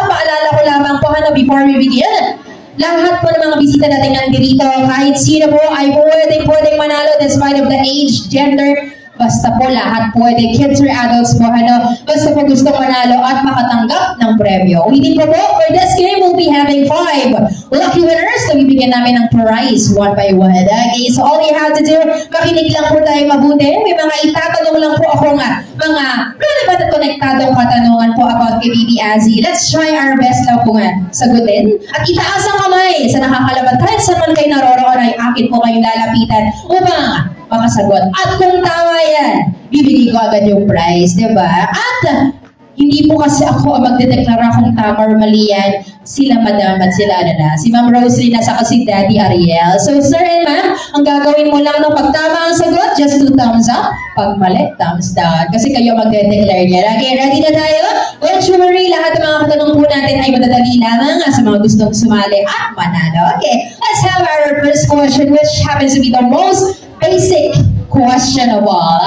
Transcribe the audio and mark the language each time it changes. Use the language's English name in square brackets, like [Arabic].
[Filipino] Paalala ko lamang po [English] before we begin. [Filipino] Lahat po ng mga bisita natin nandito, kahit sino po ay pwedeng manalo [English] despite of the age, gender, [Filipino] basta po lahat pwede, [English] kids or adults [Filipino] po, basta po gusto manalo at makatanggap ng premyo. Ulitin po [English] for this game, we'll be having 5 lucky winners [Filipino] na bibigyan namin ng [English] prize one by one. Okay, so all you have to do, [Filipino] makinig lang po tayo mabuti. May mga itatanong lang po ako mga relevant at konektadong katanungan po about kay Baby Azzy. [English] Let's try our best [Filipino] lang po sagutin. At itaas ang kamay sa nakakalaban. Kahit saan man kayo naroroon ay akin po kayong lalapitan upang makasagot. At kung tama yan, bibigay ko agad yung prize, di ba? At hindi po kasi ako ang magdedeklara kung tama or mali yan. Sila madam at sila si Ma'am Roslyn at saka si Daddy Ariel. So sir and ma'am, ang gagawin mo lang no, pag tama ang sagot, [English] just 2 thumbs up. [Filipino] Pag mali, thumbs down. Kasi kayo magde-declare niya. Okay, ready na tayo? [English] Don't you worry, [Filipino] lahat ng mga katanong po natin ay madadali lamang sa mga gustong sumali at manalo. [English] Okay, let's have our first question, which happens to be the most basic question of all.